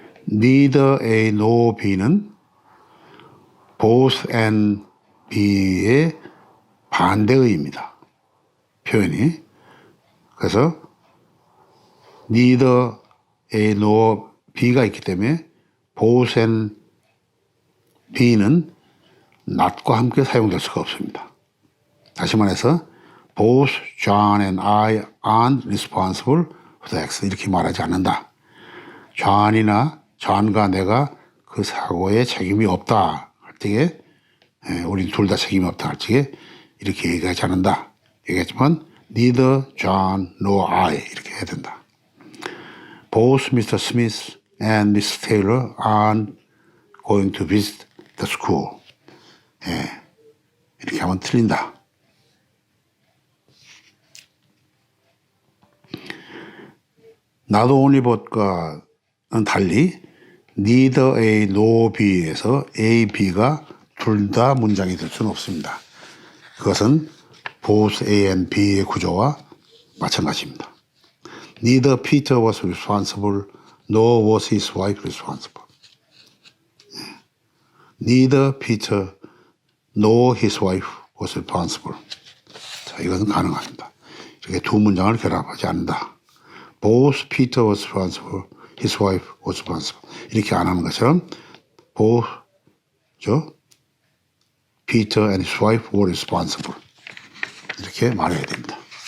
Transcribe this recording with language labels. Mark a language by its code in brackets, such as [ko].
[ko] Neither A nor B는 both and B의 반대의입니다. 표현이. 그래서 neither A nor B가 있기 때문에 both and B는 not과 함께 사용될 수가 없습니다. 다시 말해서 [en] both John and I aren't responsible for the accident. [ko] 이렇게 말하지 않는다. John과 내가 그 사고에 책임이 없다 할 적에 우리 둘 다 책임이 없다 할 적에 이렇게 얘기하지 않는다. 얘기했지만 [en] neither John nor I [ko] 이렇게 해야 된다. [en] Both Mr. Smith and Miss Taylor aren't going to visit the school. [ko] 이렇게 하면 틀린다. 나도 only but과는 달리 neither A nor B에서 A, B가 둘 다 문장이 될 수는 없습니다. 그것은 both A and B의 구조와 마찬가지입니다. [en] Neither Peter was responsible, nor was his wife responsible. Neither Peter nor his wife was responsible. [ko] 자, 이것은 가능합니다. 이렇게 두 문장을 결합하지 않는다. [en] Both Peter was responsible, his wife was responsible. [ko] 이렇게 안 하는 것처럼 [en] both Peter and his wife were responsible. [ko] 이렇게 말해야 됩니다.